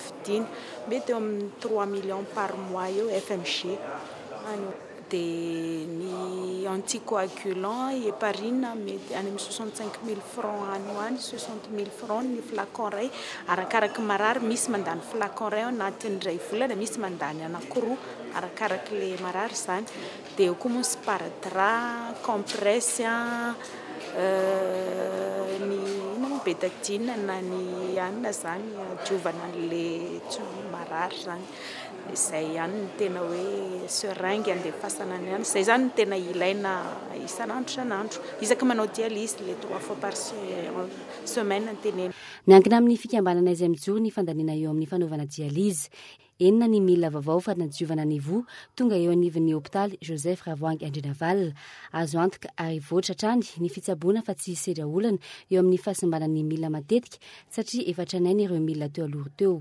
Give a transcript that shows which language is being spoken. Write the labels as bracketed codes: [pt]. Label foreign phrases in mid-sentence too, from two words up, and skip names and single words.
[mg] fidiana mety eo amin'ny 3 [fr] millions par mois [mg] eo FMG dia ny anticoagulant heparine mety any amin'ny 65 000 francs any 60 000 francs ny flacon ray arakaraka marary misy mandany flacon ray anatin'ny ray volana misy mandany anankiroa arakaraka le marary zany dia koa moa [fr] sparadrap compresse [mg] ny betadine na ny anina zany diovana an'le marary zany izay ihany ny tena hoe seringue andefasana ihany izay zany ny tena ilaina isanandro isaka manao dialyse [fr] les 3 fois par semaine [mg] tenena. Miankina amin'ny fikambanana izay mijoro ny fandaniana eo amin'ny fanaovana dialyse. Enina ny milina vaovao fanadiovana ny voa tonga eo anivon'ny hôpitaly Joseph Ravoangy Andrinaval. Azo antoka ary voatra hatrany ny fitsaboana fa tsy sera olana eo amin'ny fahasimbanan'ny milina matetika satria efa tranainy ireo milina teo aloha teo.